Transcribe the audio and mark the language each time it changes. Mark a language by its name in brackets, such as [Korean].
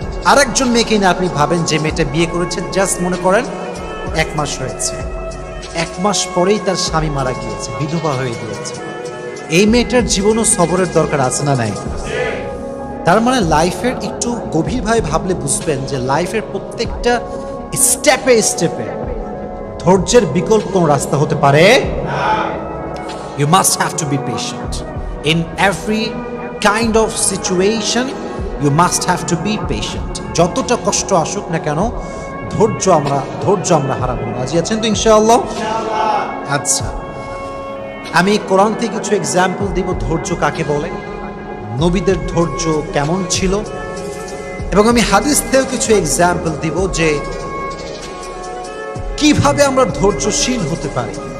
[Bangla] আরেকজন মেয়েকে না আপনি ভাবেন যে মেয়েটা বিয়ে করেছে, জাস্ট মনে করেন 1 মাস হয়েছে, 1 মাস পরেই তার স্বামী মারা গিয়েছে, বিধবা হয়ে গিয়েছে। এই মেয়েটার জীবনেও সবরের দরকার আছে না নাই? তার মানে লাইফের একটু গভীরভাবে ভাবলে বুঝবেন যে লাইফের প্রত্যেকটা স্টেপে স্টেপে ধৈর্যের বিকল্প কোনো রাস্তা হতে পারে। [English] You must have to be patient. In every kind of situation, you must have to be patient. [Bangla] যতটা কষ্ট আসুক না কেন, ধৈর্য আমরা হারাবো না। রাজি আছেন তো ইনশাআল্লাহ? আচ্ছা, আমি কোরআন থেকে কিছু এক্সাম্পল দিব ধৈর্য কাকে বলে, নবীদের ধৈর্য কেমন ছিল, এবং আমি হাদিস থেকেও কিছু এক্সাম্পল দিব যে কিভাবে আমরা ধৈর্যশীল হতে পারি।